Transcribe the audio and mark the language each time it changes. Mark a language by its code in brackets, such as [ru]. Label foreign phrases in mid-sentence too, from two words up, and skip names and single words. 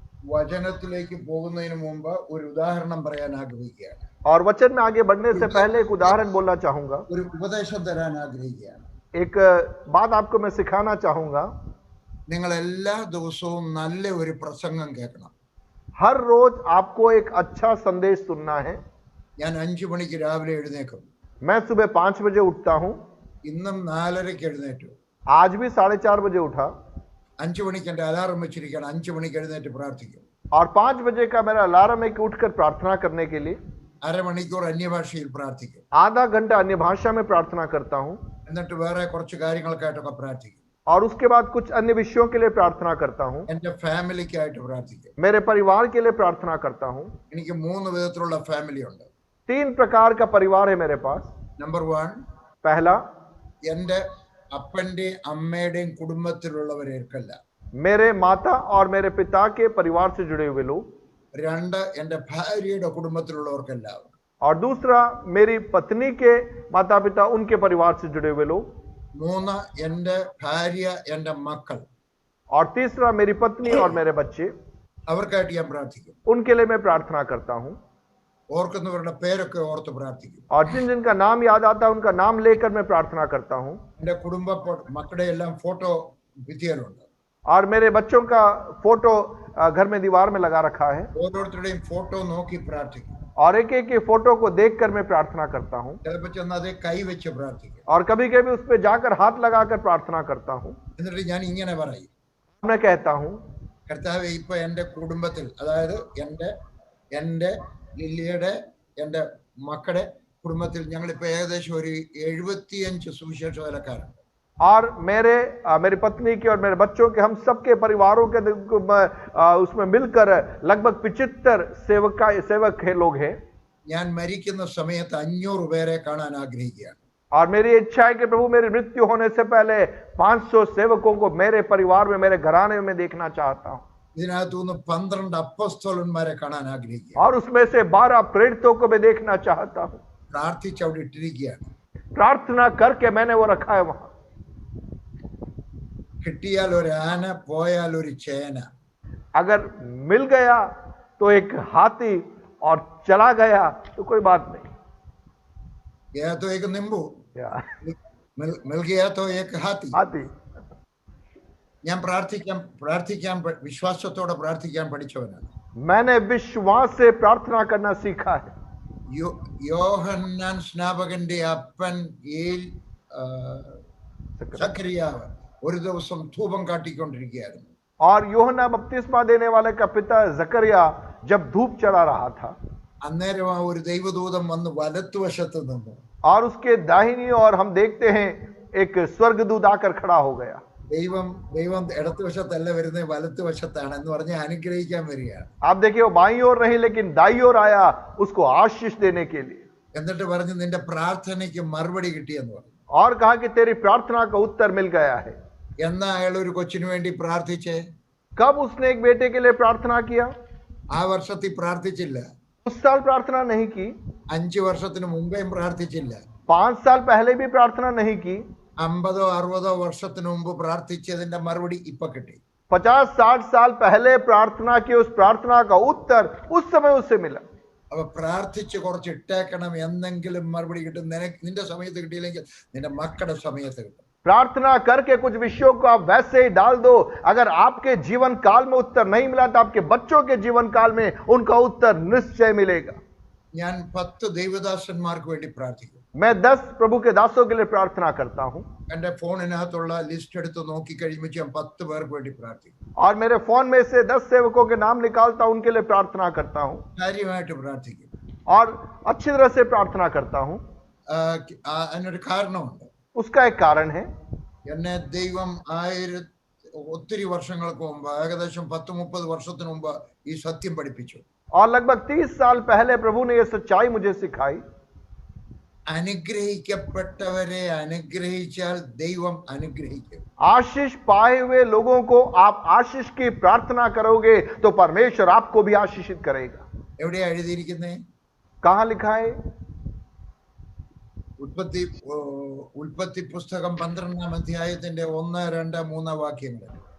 [ml] വചനത്തിലേക്ക് പോകുന്നതിന് മുമ്പ് ഒരു ഉദാഹരണം പറയാൻ ആഗ്രഹിക്കുകയാണ്. [hi] और वचन में आगे बढ़ने से पहले एक उदाहरण बोलना चाहूंगा, [ml] ഒരു ഉപദേശം തരാൻ ആഗ്രഹിക്കുകയാണ്. [hi] एक बात आपको मैं सिखाना चाहूंगा. [ml] നിങ്ങൾ എല്ലാ ദിവസവും നല്ല ഒരു പ്രസംഗം കേൾക്കണം. [hi] हर रोज आपको एक अच्छा संदेश सुनना है. [ml] ഞാൻ 5 മണിക്ക് രാവിലെ എഴുന്നേക്കും. [hi] मैं सुबह 5 बजे उठता हूं. [ml] ഇന്നും 4:30 എഴുന്നേറ്റു. [hi] आज भी 4:30 बजे उठा [ml] 5 മണിക്ക് എൻ്റെ അലാറം വെച്ചിരിക്കണം. 5 മണിക്ക് എഴുന്നേറ്റ് പ്രാർത്ഥിക്കും. [hi] और 5 बजे का मेरा अलार्म है कि उठकर प्रार्थना करने के लिए. [ml] അരമണിക്കൂർ അന്യഭാഷയിൽ പ്രാർത്ഥിക്കും. [hi] आधा घंटा अन्य भाषा में प्रार्थना करता हूं. [ml] എന്നിട്ട് വേറെ കുറച്ച് കാര്യങ്ങൾക്കായിട്ടൊക്കെ പ്രാർത്ഥിക്കും. [hi] और उसके बाद कुछ अन्य विषयों के लिए प्रार्थना करता हूं. [ml] എൻ്റെ ഫാമിലിക്കായിട്ട് പ്രാർത്ഥിക്കും. [hi] मेरे परिवार के लिए प्रार्थना करता हूं. [ml] എനിക്ക് 3 വിധത്തിലുള്ള ഫാമിലി ഉണ്ട്. [hi] 3 प्रकार का परिवार है मेरे पास. [ml] നമ്പർ 1, [hi] पहला, [ml] എൻ്റെ അപ്പൻ്റെയും അമ്മയുടെയും കുടുംബത്തിലുള്ളവരേക്കല്ല. [hi] मेरे माता और मेरे पिता के परिवार से जुड़े हुए लोग. 2, [ml] എൻ്റെ ഭാര്യയുടെ കുടുംബത്തിലുള്ളവർക്കെല്ലാവരും. [hi] और दूसरा, मेरी पत्नी के माता पिता उनके परिवार से जुड़े हुए लोग. 3, [ml] എൻ്റെ ഭാര്യ എൻ്റെ മക്കൾ. [hi] और तीसरा, मेरी पत्नी और मेरे बच्चे. [ml] അവർക്കായിട്ട് ഞാൻ പ്രാർത്ഥിക്കും. [hi] उनके लिए मैं प्रार्थना करता हूं. [ml] ഓർക്കുന്നവരുടെ പേരൊക്കെ ഓർത്ത് പ്രാർത്ഥിക്കും. [hi] और जिन जिनका नाम याद आता है उनका नाम लेकर मैं प्रार्थना करता हूं. [ml] എൻ്റെ മക്കളുടെ എല്ലാം ഫോട്ടോ ഭിത്തിയിലുണ്ട്. [hi] और मेरे बच्चों का फोटो घर में दीवार में लगा रखा है. [ml] ഓരോരുത്തരുടെയും ഫോട്ടോ നോക്കി പ്രാർത്ഥിക്കും. [hi] और एक एक के फोटो को देखकर मैं प्रार्थना करता हूं. [ml] ചിലപ്പോൾ ചെന്ന് അതേ കൈവച്ച് പ്രാർത്ഥിക്കും. [hi] और कभी कभी उस पर जाकर हाथ लगाकर प्रार्थना करता हूं. [ml] എന്നിട്ട് ഞാൻ ഇങ്ങനെ പറയും, [hi] मैं कहता हूं, [ml] കർത്താവേ, ഇപ്പൊ എൻ്റെ കുടുംബത്തിൽ, അതായത് എൻ്റെ ലില്ലിയുടെ എൻ്റെ മക്കളുടെ കുടുംബത്തിൽ ഞങ്ങളിപ്പോൾ ഏകദേശം ഒരു 75 സുവിശേഷ വേലക്കാരുണ്ട്. [hi] और मेरी पत्नी के और मेरे बच्चों के, हम सबके परिवारों के उसमें मिलकर लगभग 75 सेवक है लोग हैं. [ml] ഞാൻ മരിക്കുന്ന സമയത്ത് 500 പേരെ കാണാൻ ആഗ്രഹിക്കുകയാണ്. [hi] और मेरी इच्छा है कि प्रभु मेरी मृत्यु होने से पहले 500 सेवकों को मेरे परिवार में, मेरे घराने में देखना चाहता हूं. [ml] ഇതിനകത്തുനിന്ന് 12 അപ്പോസ്തലന്മാരെ കാണാൻ ആഗ്രഹിക്കുക. [hi] और उसमें से 12 प्रेरितों को मैं देखना चाहता हूं. [ml] പ്രാർത്ഥിച്ച് അവിടെ ഇട്ടിരിക്കുകയാണ്. [hi] प्रार्थना करके मैंने वो रखा है वहां. [ml] കിട്ടിയാൽ ഒരു ആന, പോയാൽ ഒരു ചേന. [hi] अगर मिल गया तो एक हाथी और चला गया तो कोई बात नहीं. गया तो एक नींबू, या मिल गया तो एक हाथी. हाथी. [ml] ഞാൻ പ്രാർത്ഥിക്കാൻ വിശ്വാസത്തോടെ പ്രാർത്ഥിക്കാൻ പഠിച്ചവനാണ്. [hi] मैंने विश्वास से प्रार्थना करना सीखा है. [ml] യോഹന്നാൻ സ്നാപകന്റെ അപ്പൻ സക്കറിയാവ് ഒരു ദിവസം ധൂപം കാട്ടിക്കൊണ്ടിരിക്കുകയായിരുന്നു. [hi] और यूहन्ना बपतिस्मा देने वाले का पिता जकरिया जब धूप चढ़ा रहा था, [ml] അന്നേരം ആ ഒരു ദൈവദൂതൻ വന്ന് വലത്തുവശത്ത് നിന്നു. [hi] और उसके दाहिनी ओर हम देखते हैं एक स्वर्गदूत आकर खड़ा हो गया. [ml] ദൈവം ഇടത്തുവശത്തല്ല വരുന്നത്, വലത്തുവശത്താണ് എന്ന് പറഞ്ഞ് അനുഗ്രഹിക്കാൻ വരികയാണ്. [hi] आप देखिए वो बाईं ओर नहीं लेकिन दाईं ओर आया उसको आशीष देने के लिए. [ml] എന്നിട്ട് പറഞ്ഞു, നിന്റെ പ്രാർത്ഥനയ്ക്ക് മറുപടി കിട്ടിയെന്ന് പറഞ്ഞു. [hi] और कहा कि तेरी प्रार्थना का उत्तर मिल गया है. [ml] എന്നാ അയാൾ ഒരു കൊച്ചിനു വേണ്ടി പ്രാർത്ഥിച്ചേ? [hi] कब उसने एक बेटे के लिए प्रार्थना किया? [ml] ആ വർഷത്തിൽ പ്രാർത്ഥിച്ചില്ല. [hi] उस साल प्रार्थना नहीं की. [ml] 5 വർഷത്തിന് മുമ്പേയും പ്രാർത്ഥിച്ചില്ല. [hi] 5 साल पहले भी प्रार्थना नहीं की. [ml] 50-60 വർഷത്തിന് മുമ്പ് പ്രാർത്ഥിച്ചതിന്റെ മറുപടി ഇപ്പൊ കിട്ടി. [hi] 50-60 साल पहले प्रार्थना की उस प्रार्थना का उत्तर उस समय उससे मिला. [ml] അപ്പൊ പ്രാർത്ഥിച്ച് കുറച്ച് ഇട്ടേക്കണം, എന്തെങ്കിലും മറുപടി കിട്ടും. നിന്റെ സമയത്ത് കിട്ടിയില്ലെങ്കിൽ നിന്റെ മക്കളുടെ സമയത്ത് കിട്ടും. [hi] प्रार्थना करके कुछ विषयों को आप वैसे ही डाल दो. अगर आपके जीवन काल में उत्तर नहीं मिला तो आपके बच्चों के जीवन काल में उनका उत्तर निश्चय मिलेगा. [ml] ഞാൻ 10 ദൈവദാസന്മാർക്ക് വേണ്ടി പ്രാർത്ഥിക്കും. [hi] मैं 10 प्रभु के दासों के लिए प्रार्थना करता हूं. [ml] എന്റെ ഫോണിനകത്തുള്ള ലിസ്റ്റ് എടുത്ത് നോക്കി കഴിയുമ്പോൾ ഞാൻ 10 പേർക്ക് വേണ്ടി പ്രാർത്ഥിക്കും. [hi] और मेरे फोन में से 10 सेवकों के नाम निकालता हूं, उनके लिए प्रार्थना करता हूं. [ml] കാര്യമായിട്ട് പ്രാർത്ഥിക്കും. [hi] और अच्छी तरह से प्रार्थना करता हूं. [ml] അതിനൊരു കാരണമുണ്ട്. [hi] उसका एक कारण है. [ml] എന്നെ ദൈവം ഒത്തിരി വർഷങ്ങൾക്ക് മുമ്പ്, ഏകദേശം 10-30 വർഷത്തിന് മുമ്പ് ഈ സത്യം പഠിപ്പിച്ചു. [hi] और लगभग 30 साल पहले प्रभु ने यह सच्चाई मुझे सिखाई. [ml] അനുഗ്രഹിക്കപ്പെട്ടവരെ അനുഗ്രഹിച്ചാൽ ദൈവം അനുഗ്രഹിക്കും. [hi] आशीष पाए हुए लोगों को आप आशीष की प्रार्थना करोगे तो परमेश्वर आपको भी आशीषित करेगा. [ml] എവിടെയാ എഴുതിയിരിക്കുന്നേ? [hi] कहां लिखा है? [ml] ഉൽപ്പത്തി പുസ്തകം 12-ാം അധ്യായത്തിന്റെ 1, 2, 3 വാക്യങ്ങൾ.